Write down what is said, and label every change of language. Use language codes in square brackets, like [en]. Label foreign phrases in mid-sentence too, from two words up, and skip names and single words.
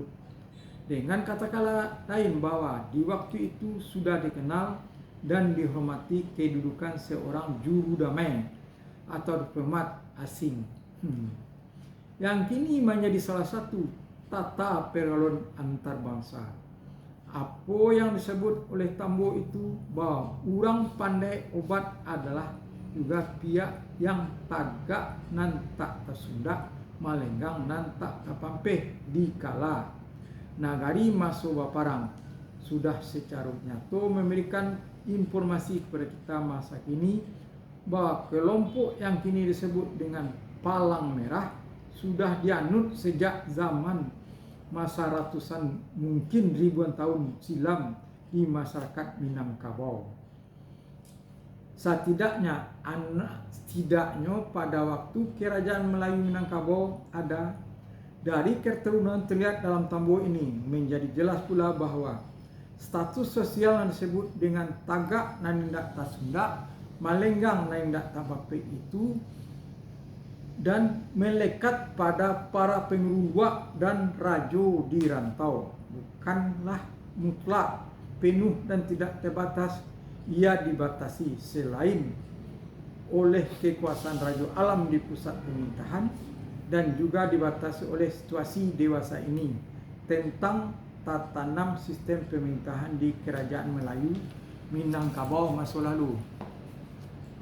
[id] Dengan kata-kata lain bahwa di waktu itu sudah dikenal dan dihormati kedudukan seorang juru damai atau diplomat asing yang kini menjadi salah satu tata pergaulan antar bangsa. Apa yang disebut oleh Tambo itu bahwa orang pandai obat adalah juga pihak yang [min] tagak nan tak tersundak, malenggang nan tak terpampeh [id] di kala nagari Maso Baparang sudah secara nyata memberikan informasi kepada kita masa kini bahwa kelompok yang kini disebut dengan Palang Merah sudah dianut sejak zaman masa ratusan mungkin ribuan tahun silam di masyarakat Minangkabau. Setidaknya pada waktu kerajaan Melayu Minangkabau ada dari keturunan terlihat dalam Tambo ini, menjadi jelas pula bahwa status sosial yang disebut dengan [min] tagak nanindak tasunda, malenggang nanindak tabape [id] itu, dan melekat pada para pengeruak dan rajo di rantau. Bukanlah mutlak, penuh dan tidak terbatas. Ia dibatasi selain oleh kekuasaan rajo alam di pusat pemerintahan dan juga dibatasi oleh situasi dewasa ini tentang tatanam sistem pemerintahan di Kerajaan Melayu Minangkabau masa lalu.